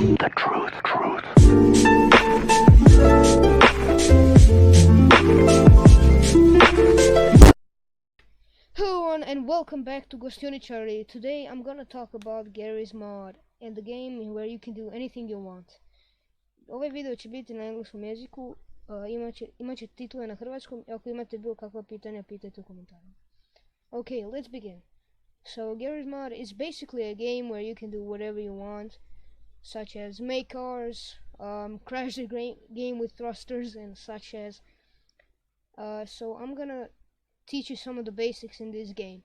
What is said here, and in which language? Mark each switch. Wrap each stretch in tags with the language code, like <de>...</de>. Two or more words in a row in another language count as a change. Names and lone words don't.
<en>the truth. Hello everyone and welcome back to Gostioničari. Today I'm gonna talk about Garry's mod and the game where you can do anything you want.</en> <sr>Ovaj video će biti na engleskom jeziku, imaće titule na hrvatskom i ako imate bilo kakva pitanja pitajte u komentarima.</sr> <en>Okay, let's begin. So Garry's mod is basically a game where you can do whatever you want, such as make cars, crash the game with thrusters and such as. So I'm gonna teach you some of the basics in this game.</en>